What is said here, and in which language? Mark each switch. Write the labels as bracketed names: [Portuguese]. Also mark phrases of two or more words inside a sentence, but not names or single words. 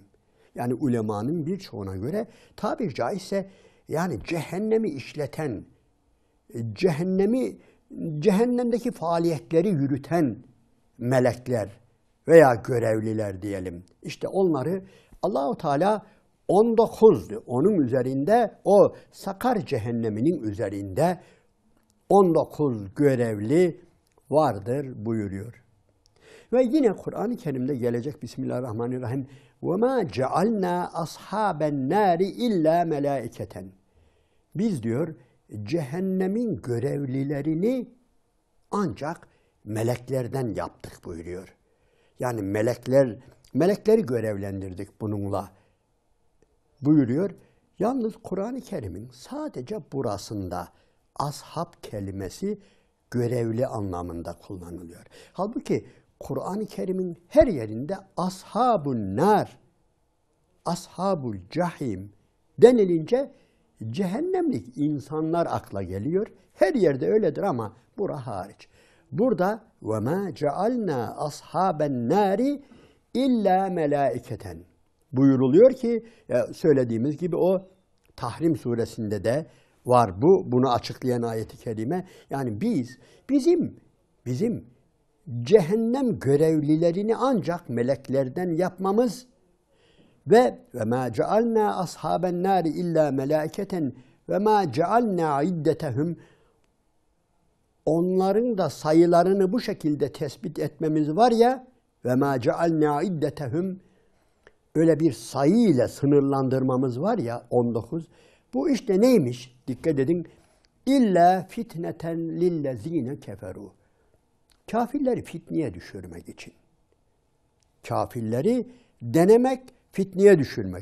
[Turkish] Yani ulemanın birçoğuna göre tabiri caizse yani cehennemi işleten, cehennemdeki faaliyetleri yürüten melekler veya görevliler diyelim. İşte onları [Arabic] الله تعالى [Turkish] 19'du. Onun üzerinde o Sakar cehenneminin üzerinde 19 görevli vardır buyuruyor. Ve yine Kur'an-ı Kerim'de gelecek Bismillahirrahmanirrahim. [Arabic] وَمَا جَعَلْنَا أَصْحَابَ النَّارِ اِلَّا مَلَائِكَةً. [Turkish] Biz diyor cehennemin görevlilerini ancak meleklerden yaptık buyuruyor. Yani melekleri görevlendirdik bununla buyuruyor. Yalnız Kur'an-ı Kerim'in sadece burasında ashab kelimesi görevli anlamında kullanılıyor. Halbuki Kur'an-ı Kerim'in her yerinde [Arabic] أصحاب النار, أصحاب الجحيم [Turkish] denilince cehennemlik insanlar akla geliyor. Her yerde öyledir ama bura hariç. Burada [Arabic] وَمَا جَعَلْنَا أَصْحَابَ النَّارِ اِلَّا مَلَائِكَةً [Turkish] buyuruluyor ki söylediğimiz gibi o Tahrim suresinde de var bunu açıklayan ayeti kerime. Yani bizim cehennem görevlilerini ancak meleklerden yapmamız ve [Arabic] مَا جَعَلْنَا أَصْحَابَ النَّارِ اِلَّا مَلَائِكَةً وَمَا جَعَلْنَا عِدَّتَهُمْ [Turkish] onların da sayılarını bu şekilde tespit etmemiz var ya [Arabic] وَمَا جَعَلْنَا عِدَّتَهُمْ [Turkish] öyle bir sayı ile sınırlandırmamız var ya 19. Bu işte neymiş? Dikkat edin. [Arabic] إلا فتنة للذين كفروا. [Turkish] Kafirleri fitneye düşürmek için. Kafirleri denemek, fitneye düşürmek.